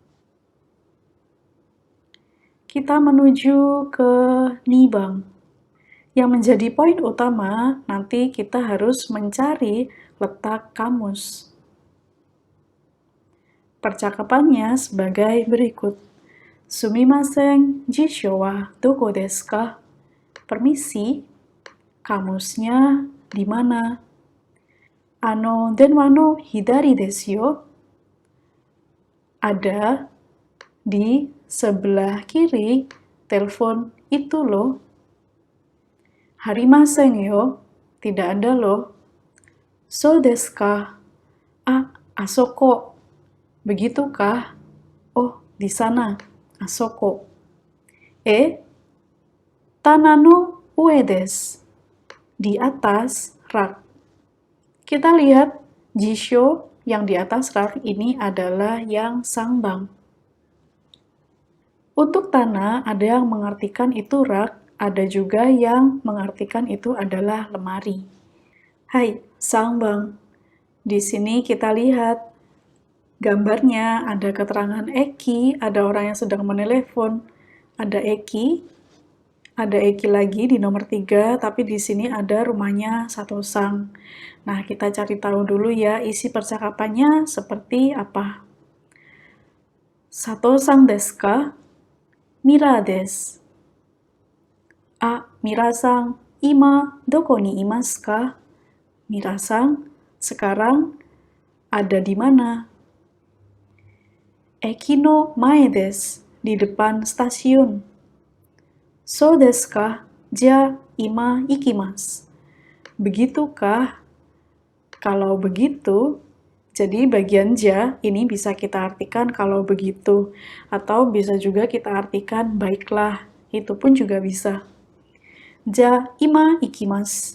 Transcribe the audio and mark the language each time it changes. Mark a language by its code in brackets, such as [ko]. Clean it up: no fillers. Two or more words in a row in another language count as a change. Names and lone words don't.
[id] Kita menuju ke nibang. Yang menjadi poin utama, nanti kita harus mencari letak kamus. Percakapannya sebagai berikut. [ja] すみません、辞書はどこですか? [id] Permisi, kamusnya di mana? [ja] 電話の左ですよ. [id] Ada di sebelah kiri telepon itu loh. [ja] ありませんよ, [id] tidak ada loh. [ja] そうですか？あそこ. [id] Begitukah? Oh, di sana. [ja] あそこ。棚の上です. [id] Di atas rak. Kita lihat jisho yang di atas rak ini adalah yang sangbang. Untuk tanah ada yang mengartikan itu rak, ada juga yang mengartikan itu adalah lemari. [ja] はい、三番. [id] Di sini kita lihat gambarnya ada keterangan Eki, ada orang yang sedang menelepon. Ada Eki lagi di nomor 3, tapi di sini ada rumahnya Satosang. Nah, kita cari tahu dulu ya isi percakapannya seperti apa. [ja] 佐藤さんですか? ミラです. ミラさん、今どこにいますか? Mira-san, [id] sekarang ada di mana? [ja] 駅の前です, [id] di depan stasiun. [ja] そうですか？じゃ、今行きます. [id] Begitukah? Kalau begitu, jadi bagian ja ini bisa kita artikan kalau begitu, atau bisa juga kita artikan baiklah, itu pun juga bisa. [ja] じゃ、今行きます.